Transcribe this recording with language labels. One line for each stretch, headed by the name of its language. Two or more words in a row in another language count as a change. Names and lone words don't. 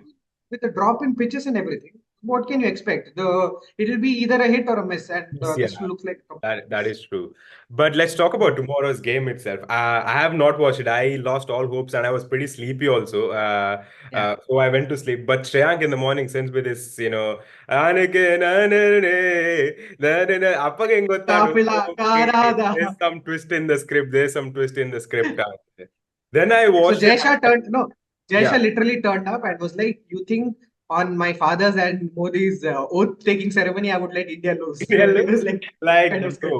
English: drop in pitches and everything, what can you expect? It will be either a hit or a miss, and Yeah. this looks like a complete That miss. is true. But let's talk about tomorrow's game itself. I have not watched it. I lost all hopes and I was pretty sleepy also. Yeah. So I went to sleep. But Shreyank in the morning sends me this,
Kannada: ಅಪ್ಪಗೆ ಹೆಂಗ್ ಗೊತ್ತಾನು?
English: Kafila Okay, Karada. there's some twist in the script. There's some twist in the script. Then I So watched it. Jaisha turned no, Yeah. Jaisha literally turned up and was like, "You think on my father's and Modi's oath-taking ceremony, I would let India lose?" So it was like kind of script.